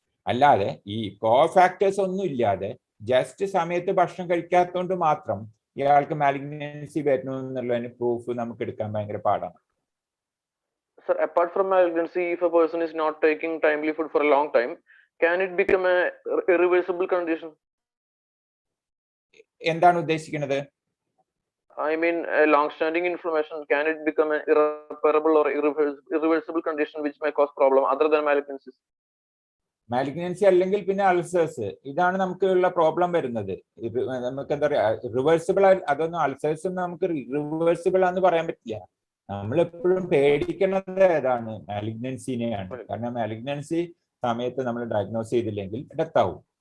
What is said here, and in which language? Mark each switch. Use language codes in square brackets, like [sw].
[ml] അല്ലാതെ ഈ കോ ഫാക്ടേഴ്സ് ഒന്നും ഇല്ലാതെ ജസ്റ്റ് സമയത്ത് ഭക്ഷണം കഴിക്കാത്തതുകൊണ്ട് മാത്രം ഇയാൾക്ക് മാലിഗ്നൻസി വരുന്നു എന്നുള്ളതിന് പ്രൂഫ് നമുക്ക് എടുക്കാൻ ഭയങ്കര പാടാണ്. [en] Sir, apart from malignancy, if a person is not taking timely food for a long time, can it become a irreversible condition? [ml] എന്താണ് ഉദ്ദേശിക്കുന്നത്? [en] I mean, a long-standing inflammation, can it become an irreparable or irreversible condition which may cause problem other than malignancy? [ml] Malignancy അല്ലെങ്കിൽ പിന്നെ ulcers, ഇതാണ് നമുക്കുള്ള problem വരുന്നത്. നമുക്ക് എന്താ പറയാ റിവേഴ്സിബിൾ, അതൊന്നും അൾസേഴ്സ് നമുക്ക് റിവേഴ്സിബിൾ ആണെന്ന് പറയാൻ പറ്റില്ല. നമ്മളെപ്പോഴും പേടിക്കുന്നത് ഏതാണ്? മാലിഗ്നൻസിനെയാണ്. കാരണം മാലിഗ്നൻസി സമയത്ത് നമ്മൾ ഡയഗ്നോസ് ചെയ്തില്ലെങ്കിൽ ഡെത്ത് ആവും.